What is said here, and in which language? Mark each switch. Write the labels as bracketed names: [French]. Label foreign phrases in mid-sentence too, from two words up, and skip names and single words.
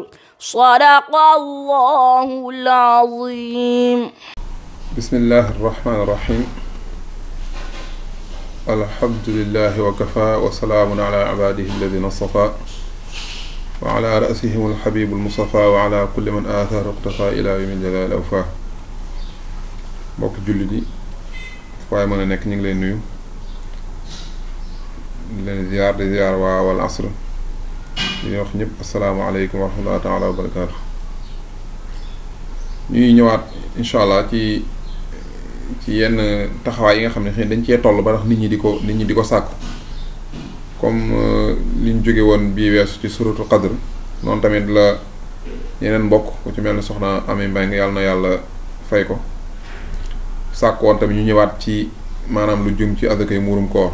[Arabic] صدق الله العظيم. بسم الله الرحمن الرحيم. الحمد لله وكفى وسلام على عباده الذين اصطفى وعلى رأسهم الحبيب المصطفى وعلى كل من آثار اقتفى إلى يوم الجلال أوفاه. [Wolof] mbokk jullit yi waaye mën a nekk ñu ngi leen nuyu di leen ziar di ziar waa wal asr di wax ñëpp [Arabic] السلام عليكم ورحمة الله تعالى وبركاته. [Wolof] ñuy ñëwaat [Arabic] إن شاء الله [Wolof] ci yenn taxawaay yi nga xam ne xëy dañ cee toll ba tax nit ñi di ko sàkku comme liñ jóge woon bii weesu ci suratul qadr noonu tamit la yeneen mbokk ku ci mel ne soxna Ami Mbaye yàlla na yàlla fay ko sàkku woon tamit ñu ñëwaat ci maanaam lu jëm ci azakay muurum koor.